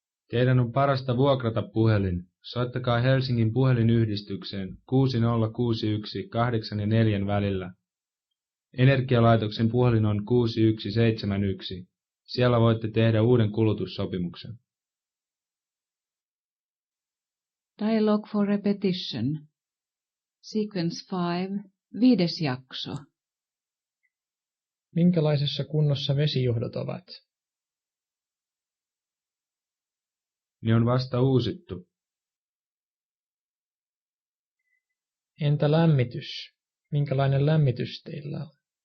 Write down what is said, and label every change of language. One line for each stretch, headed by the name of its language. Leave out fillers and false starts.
Finnish: Teidän on parasta vuokrata puhelin. Soittakaa Helsingin puhelinyhdistykseen 6061 8 ja 4 välillä. Energialaitoksen puhelin on 6171. Siellä voitte tehdä uuden kulutussopimuksen.
English: Dialogue for repetition. Sequence 5.
Finnish: 5. jakso. Minkälaisessa kunnossa vesijohdot ovat? Ne on vasta uusittu. Entä lämmitys? Minkälainen lämmitys teillä on?